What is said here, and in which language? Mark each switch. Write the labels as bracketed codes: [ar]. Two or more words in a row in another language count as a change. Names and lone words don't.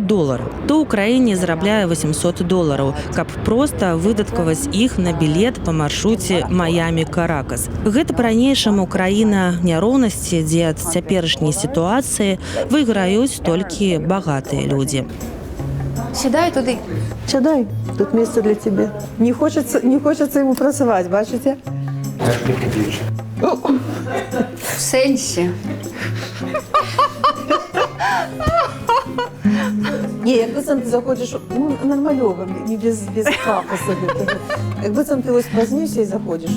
[be] То ў краіне зарабляе $800, каб проста выдаткаваць іх на білет па маршруце Маямі-Каракас. Гэта па-ранейшаму краіна няроўнасці, дзе ад цяперашняй сітуацыі выйграюць толькі багатыя людзі. Сідай туды. Сядай, тут месца для тебе. [ru] Не хочется ему [be] працаваць, бачыце? В сэнсе. Не, як быццам ты заходзіш, нармалёва, не без пафоса. Як быццам ты вось празнюся і заходзіш.